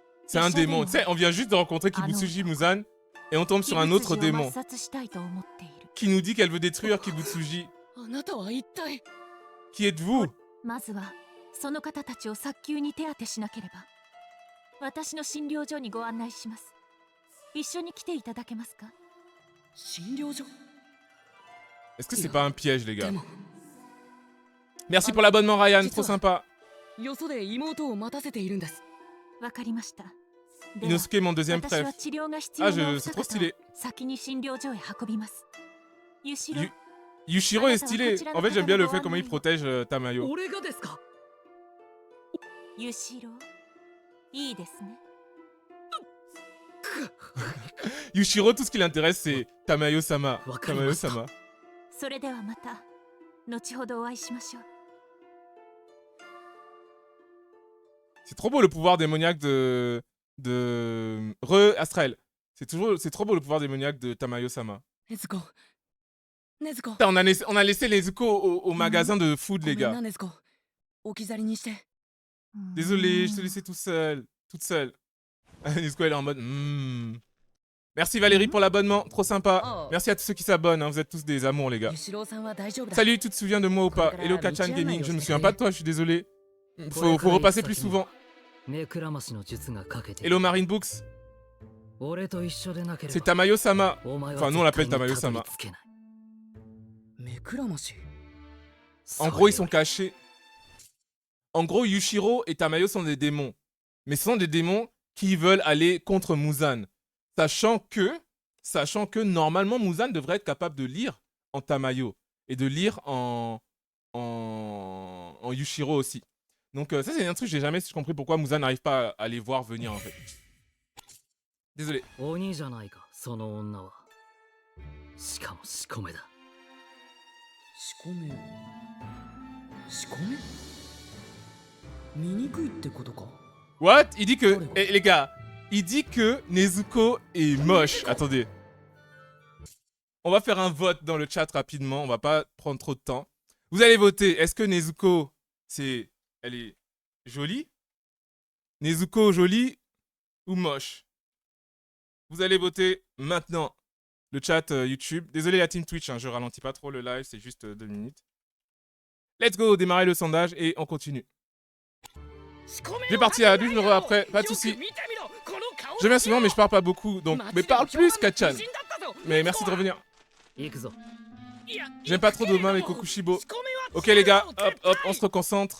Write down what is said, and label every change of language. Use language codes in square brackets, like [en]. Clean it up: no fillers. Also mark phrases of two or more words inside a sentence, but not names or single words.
[fr] C'est un démon. Tu sais, on vient juste de rencontrer Kibutsuji Muzan et on tombe sur un autre démon qui nous dit qu'elle veut détruire Kibutsuji. [ja] あなたは一体 [fr] Qui êtes-vous? [ja] まずはその方たちを早急に手当てしなければ。私の診療所にご案内します。一緒に来ていただけますか？診療所 [fr] Est-ce que c'est pas un piège, les gars? [ja] でも [fr] Merci pour l'abonnement, Ryan. Trop sympa. [ja] よそで妹を待たせているんです。わかりました。では [fr] Inosuke, mon deuxième [ja] 私 [fr] préf. [ja] は治療が必要なお [fr] c'est [ja] 二 [fr] trop [ja] 方 [fr] stylé. [ja] を先に診療所へ運びます。ユシロ、 [fr] Yushiro est stylé. En fait, j'aime bien le fait comment il protège Tamayo. [ja] 俺がですか？ユシロ、いいですね。 [fr] Yushiro, tout ce qui l'intéresse, c'est Tamayo-sama. Tamayo-sama. [ja] それではまた後ほどお会いしましょう。 [fr] C'est trop beau le pouvoir démoniaque de Re-Astrael. C'est trop beau le pouvoir démoniaque de Tamayo-sama. [ja] ねずこ、ねずこ。 [fr] Putain, on a laissé Nezuko au magasin de food, [ja] ご [fr] les [ja] めん [fr] gars. [ja] なねずこ。置き去りにして。 [fr] Désolé, je te laissais tout seul. Toute seule. Nezuko, elle est en mode... Merci Valérie pour l'abonnement. Trop sympa. Oh. Merci à tous ceux qui s'abonnent. Hein. Vous êtes tous des amours, les gars. [ja] ユシロさんは大丈夫だ。 [fr] Salut, tu te souviens de moi ou pas? Hello Kachan Gaming. Je me souviens pas de toi, je suis désolé. Faut repasser plus souvent. [ja] 目くらましの術がかけて [fr] Hello Marine Books. [ja] 俺と一緒でなけれ [fr] C'est [ja] ば [fr] Tamayo-sama. [ja] お前 [fr] Enfin, [ja] は [fr] nous on l'appelle [ja] 絶対に [fr] Tamayo-sama. [ja] たどり着けない。目くらまし。 [fr] En gros, ils sont cachés. En gros, Yushiro et Tamayo sont des démons. Mais ce sont des démons qui veulent aller contre Muzan. Sachant que normalement, Muzan devrait être capable de lire en Tamayo. Et de lire en Yushiro aussi. Donc ça, c'est un truc que j'ai jamais compris pourquoi Muzan n'arrive pas à les voir venir en fait. Désolé. [ja] 鬼じゃないかその女は。しかも仕込めだ。仕込め。仕込め？醜いってことか？ [fr] What? Il dit que... Eh, les gars, il dit que Nezuko est moche. Attendez. On va faire un vote dans le chat rapidement. On va pas prendre trop de temps. Vous allez voter. Est-ce que Nezuko, elle est jolie? Nezuko jolie ou moche? Vous allez voter maintenant. Le chat YouTube. Désolé la team Twitch, hein, je ralentis pas trop le live, c'est juste 2 minutes. [en] Let's go, [fr] démarrer le sondage et on continue. J'ai parti à 12 euros après, pas de soucis. Je viens souvent mais je parle pas beaucoup, donc... Mais parle plus, Kachan. Mais merci de revenir. [ja] 行くぞ。 [fr] J'aime pas trop Doma avec Kokushibo. Ok les gars, hop, hop, on se reconcentre.